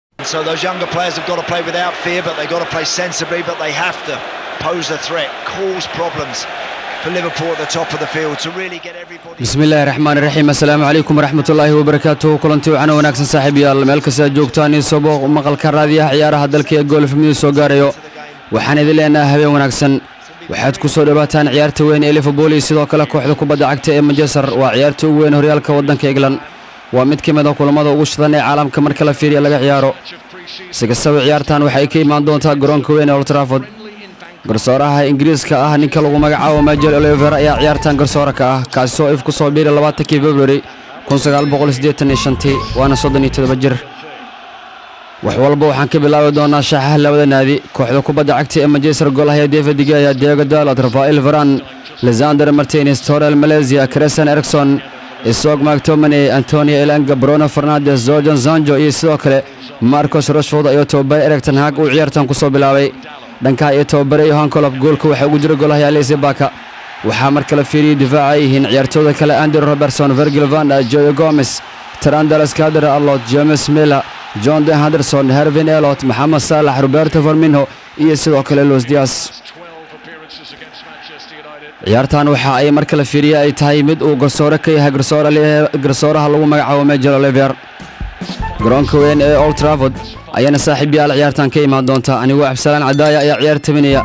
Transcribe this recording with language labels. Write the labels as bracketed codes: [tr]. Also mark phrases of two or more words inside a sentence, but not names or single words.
[en] So those younger players have got to play without fear, but they've got to play sensibly, but they have to pose a threat, cause problems for Liverpool at the top of the field to really get everybody. [ar] بسم الله الرحمن الرحيم. السلام عليكم ورحمة الله وبركاته. [so] Kulanti waxaan wanaagsan saaxiibayaal meel kasta joogtaan in soo booq maqalka raadiyaha ciyaaraha dalka ee Golf Mid soo gaarayo. Waxaan idin leenahay habeen wanaagsan. waxaad ku soo dhawaataan ciyaarta weyn ee Liverpool iyo sidoo kale kooxda kubadda cagta ee Manchester waa ciyaarta ugu weyn horyaalka wadanka England. waa mid ka mid ah kulamada ugu shidan ee caalamka marka la fiiriyo laga ciyaaro. si kastaba ciyaartan waxay ka imaan doontaa garoonka weyn ee Old Trafford. garsooraha Ingiriiska ah ninka lagu magacaabo Michael Oliver ayaa ciyaartan garsoore ka ah kaasoo if ku soo biiray 20 February 1985 waana 37 jir. wax walba waxaan ka bilaabi doonaa shaaxaha labada naadi kooxda kubadda cagta ee Manchester goolaha David De Gea, Diego Dalot, Rafael Varane, Lisandro Martinez, Torreira, Malaysia, Christian Eriksen, Isaac McTominay, Antonio Elanga, Bruno Fernandes, Jadon Sancho iyo sidoo kale Marcus Rashford ayaa tababar Erik ten Hag uu ciyaartan ku soo bilaabay. dhanka ay tababaray Johan Klopp goolka waxa ugu jira goolaha Alisson Becker. waxaa marka la fiiriyay difaaca ay yihiin ciyaartooyda kale Andy Robertson, Virgil van Dijk, Joe Gomez, Trent Alexander-Arnold, James Milner, John De Henderson, Hervin Elliott, Mohamed Salah, Roberto Firmino iyo sidoo kale Luis Diaz. ciyaartan waxa ay marka la fiiriyay ay tahay mid uu garsoore ka yahay garsooraha lagu magacaabo Michael Oliver. garoonka weyn ee Old Trafford ayana saaxiibayaal ciyaartan ka imaan doonta anigoo Absalaan Cadaaya ayaa ciyaartaminaya.